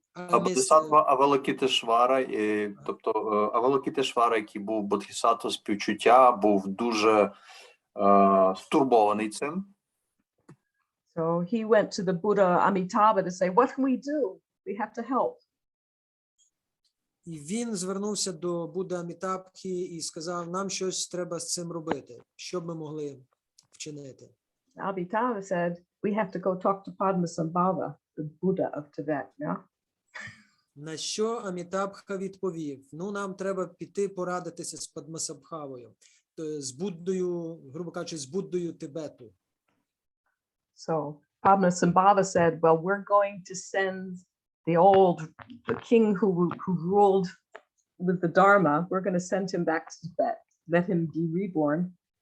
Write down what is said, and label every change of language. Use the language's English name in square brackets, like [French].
[Ukrainian] Бодхисаттва Авалокітешвара, тобто Авалокітешвара, який був бодхисаттва співчуття, був дуже стурбований цим. [English] So he went to the Buddha Amitabha to say, what can we do? We have to help. [Ukrainian] І він звернувся до Будди Амітабхи і сказав, нам щось треба з цим робити. Що б ми могли вчинити? [English] Amitabha said, we have to go talk to Padmasambhava, the Buddha of Tibet. Yeah? [Ukrainian] На що Амітабха відповів, ну, нам треба піти порадитися з Падмасамбхавою, з Буддою, грубо кажучи, з Буддою Тибету. [English] So Padmasambhava said, well, we're going to send the king who ruled with the Dharma, we're going to send him back to Tibet, let him be reborn.